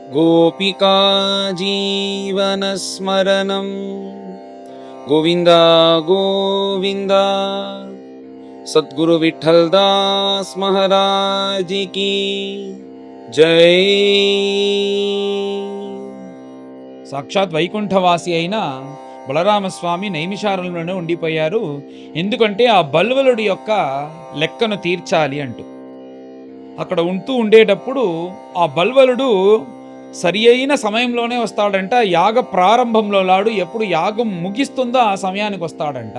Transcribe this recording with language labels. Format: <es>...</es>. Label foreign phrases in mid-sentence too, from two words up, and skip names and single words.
<sa>गोपिका जीवनस्मरणं गोविन्द गोविन्द।</sa> <hi>सद्गुरु विठ्ठलदास महाराज की जय।</hi> <te>సాక్షాత్ వైకుంఠవాసి అయిన బలరామస్వామి నైమిషారంలోనే ఉండిపోయారు. ఎందుకంటే ఆ బల్వలుడి యొక్క లెక్కను తీర్చాలి అంటూ అక్కడ ఉండేటప్పుడు ఆ బల్వలుడు సరి అయిన సమయంలోనే వస్తాడంట. యాగ ప్రారంభంలో లాడు ఎప్పుడు యాగం ముగిస్తుందో ఆ సమయానికి వస్తాడంట.</te>